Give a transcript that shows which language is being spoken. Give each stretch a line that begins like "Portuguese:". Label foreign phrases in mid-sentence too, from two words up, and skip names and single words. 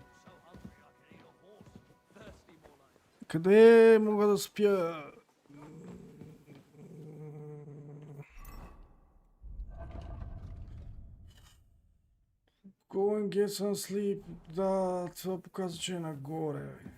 Bulgarian: Къде мога да спя?
English: Go and get some sleep.
Bulgarian: Да, това показва, че е нагоре.